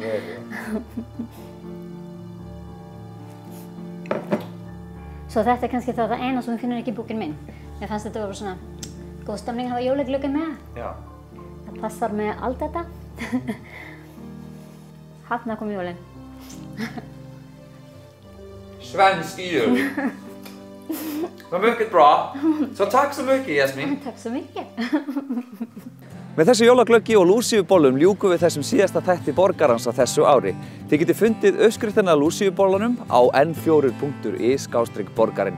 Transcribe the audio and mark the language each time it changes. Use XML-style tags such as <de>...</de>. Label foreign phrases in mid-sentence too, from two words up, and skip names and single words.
<is>Svo þetta er kannski það eina sem við finnum ekki í bókinn minn. Mér fannst þetta vera svona góð stemning að hafa jólaglögginn með. Já. Það passar með allt þetta. Þarna kom jólinn.</is> <sv>Svensk jul. Det var mycket bra. Så tack så mycket, Jasmín.</sv> <is>Takk svo mikið. Með þessu jólaglöggi og lúsíubollum ljúkum við þessum síðasta þætti Borgarans á þessu ári. Þið getið fundið uppskriftina af lúsíubollunum á n4.is/borgarinn.</is>